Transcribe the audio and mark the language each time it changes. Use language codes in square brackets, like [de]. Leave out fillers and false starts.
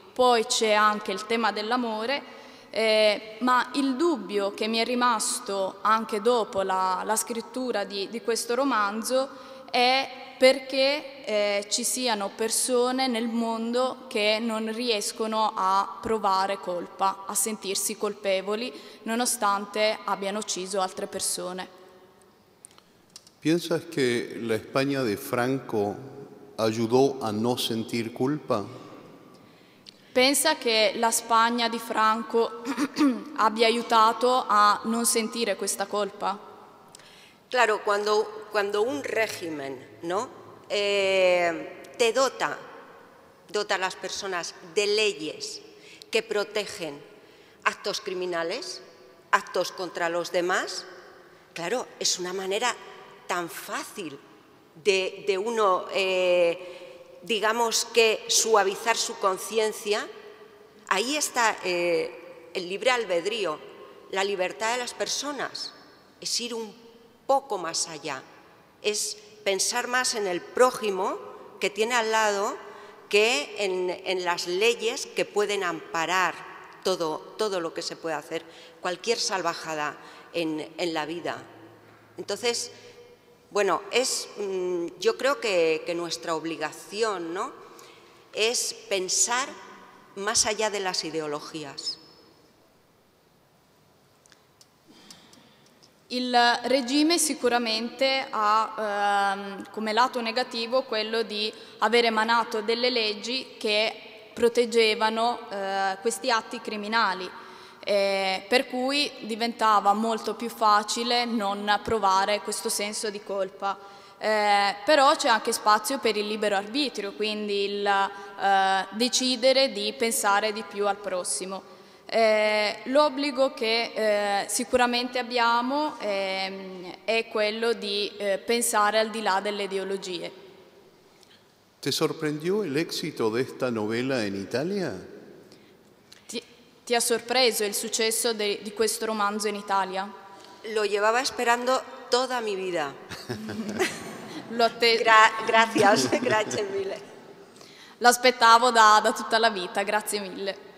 [it] Poi c'è anche il tema dell'amore, ma il dubbio che mi è rimasto anche dopo la scrittura di questo romanzo è perché ci siano persone nel mondo che non riescono a provare colpa, a sentirsi colpevoli, nonostante abbiano ucciso altre persone. [es] ¿Piensas que la España de Franco ayudó a no sentir culpa? [it] Pensa che la Spagna di Franco abbia aiutato a non sentire questa colpa? [es] Claro, cuando un régimen, ¿no? te dota a las personas de leyes que protegen actos criminales, actos contra los demás, claro, es una manera tan fácil de uno, digamos que suavizar su conciencia. Ahí está el libre albedrío, la libertad de las personas, es ir un poco más allá, es pensar más en el prójimo que tiene al lado que en las leyes que pueden amparar todo lo que se puede hacer, cualquier salvajada en la vida. Entonces, bueno, yo creo que nuestra obligación, ¿no?, es pensar más allá de las ideologías. [it] Il regime sicuramente ha come lato negativo quello di aver emanato delle leggi che proteggevano questi atti criminali, per cui diventava molto più facile non provare questo senso di colpa. Però c'è anche spazio per il libero arbitrio, quindi il decidere di pensare di più al prossimo. L'obbligo che sicuramente abbiamo è quello di pensare al di là delle ideologie. [es] ¿Te sorprendió el éxito de esta novela en Italia? [it] Ti ha sorpreso il successo di questo romanzo in Italia? [es] Lo llevaba esperando toda mi vida. Gracias, [it] grazie mille. L'aspettavo da tutta la vita, grazie mille.